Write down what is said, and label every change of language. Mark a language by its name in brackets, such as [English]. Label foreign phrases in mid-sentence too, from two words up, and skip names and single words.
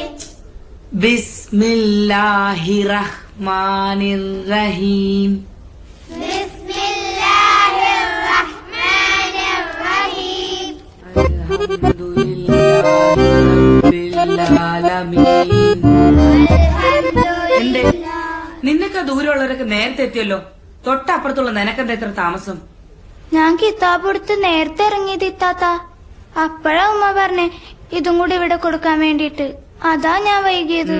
[Arabic] بسم الله الرحمن الرحيم. بسم الله الرحمن الرحيم. الحمد لله رب العالمين. [Malayalam] എന്തേ, നിന്നൊക്കെ ദൂരമുള്ളവരൊക്കെ നേരത്തെ എത്തിയല്ലോ. തൊട്ടപ്പുറത്തുള്ള നിനക്കെന്താ ഇത്ര താമസം? ഞാൻ കിതാബ് എടുത്ത് നേരത്തെ ഇറങ്ങിയത് ഇത്താത്ത. അപ്പഴാ ഉമ്മ പറഞ്ഞേ ഇതും കൂടി ഇവിടെ കൊടുക്കാൻ വേണ്ടിട്ട്. അതാ ഞാൻ വൈകിയത്.